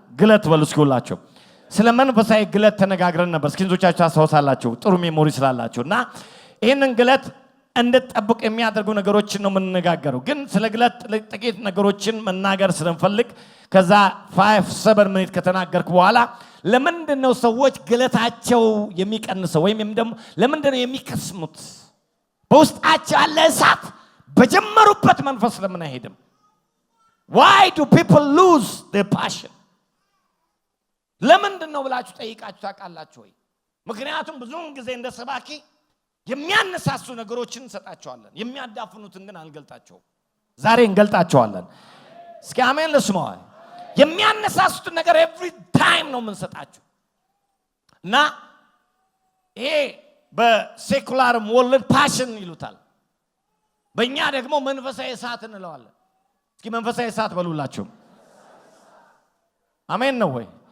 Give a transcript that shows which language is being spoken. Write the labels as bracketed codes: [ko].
[am] ግለት በሉ እስኪ ሁላችሁ። ስለ መንፈሳዊ ግለት ተነጋግረን ነበር። ስኪንዞቻችሁ ታስታውሳላችሁ ጥሩ ሜሞሪ ስላላችሁ እና ይህንን ግለት እንድትጠብቅ የሚያደርጉ ነገሮችን ነው የምንነጋገረው። ግን ስለ ግለት ጥቂት ነገሮችን መናገር ስለምፈልግ ከዛ 5-7 ሚኒት ከተናገርኩ በኋላ ለምንድን ነው ሰዎች ግለታቸው የሚቀንሰው ወይም ደግሞ ለምንድን ነው የሚከስሙት? በውስጣቸው ያለ እሳት በጀመሩበት መንፈስ ለምን አይሄድም? [en] Why do people lose their passion? [am] ለምንድን ነው ብላችሁ ጠይቃችሁ ታውቃላችሁ ወይ? ምክንያቱም ብዙውን ጊዜ እንደ ሰባኪ የሚያነሳሱ ነገሮችን እንሰጣቸዋለን፣ የሚያዳፍኑትን ግን አንገልጣቸውም። ዛሬ እንገልጣቸዋለን። እስኪ አሜን ልስማው። የሚያነሳሱትን ነገር ኤቭሪ ታይም ነው የምንሰጣቸው እና ይሄ በሴኩላር ወርልድ ፓሽን ይሉታል፣ በእኛ ደግሞ መንፈሳዊ እሳት እንለዋለን። እስኪ መንፈሳዊ እሳት በሉላችሁ። አሜን ነው ወይ?